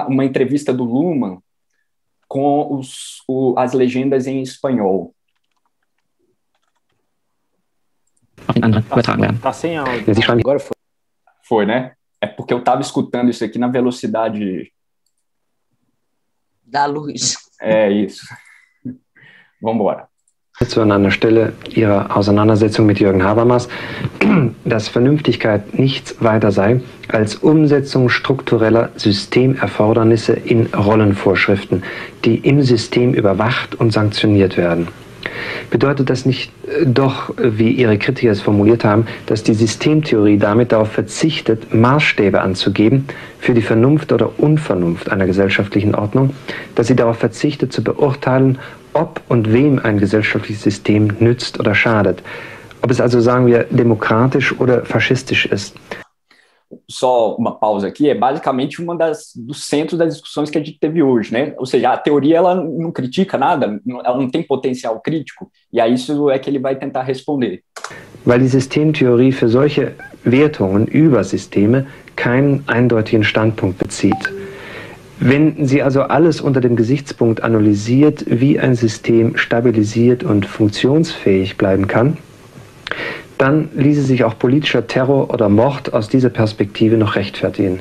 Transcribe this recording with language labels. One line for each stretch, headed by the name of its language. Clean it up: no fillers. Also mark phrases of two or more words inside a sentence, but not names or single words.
Portuguese: Uma entrevista do Luhmann com as legendas em espanhol. Tá sem áudio. Agora foi. Foi, né? É porque eu estava escutando isso aqui na velocidade da luz. É isso. Vamos embora.
German: An einer Stelle Ihrer Auseinandersetzung mit Jürgen Habermas, dass Vernünftigkeit nichts weiter sei als Umsetzung struktureller Systemerfordernisse in Rollenvorschriften, die im System überwacht und sanktioniert werden. Bedeutet das nicht doch, wie Ihre Kritiker es formuliert haben, dass die Systemtheorie damit darauf verzichtet, Maßstäbe anzugeben für die Vernunft oder Unvernunft einer gesellschaftlichen Ordnung, dass sie darauf verzichtet zu beurteilen, ob und wem ein gesellschaftliches System nützt oder schadet, ob es also, sagen wir, demokratisch oder faschistisch ist?
Portuguese: Só uma pausa aqui, é basicamente dos centros das discussões que a gente teve hoje, né? Ou seja, a teoria ela não critica nada, ela não tem potencial crítico, e a isso é que ele vai tentar responder.
German: Weil die Systemtheorie für solche Wertungen über Systeme keinen eindeutigen Standpunkt bezieht. Wenn sie also alles unter dem Gesichtspunkt analysiert, wie ein System stabilisiert und funktionsfähig bleiben kann, dann ließe sich auch politischer Terror oder Mord aus dieser Perspektive noch rechtfertigen.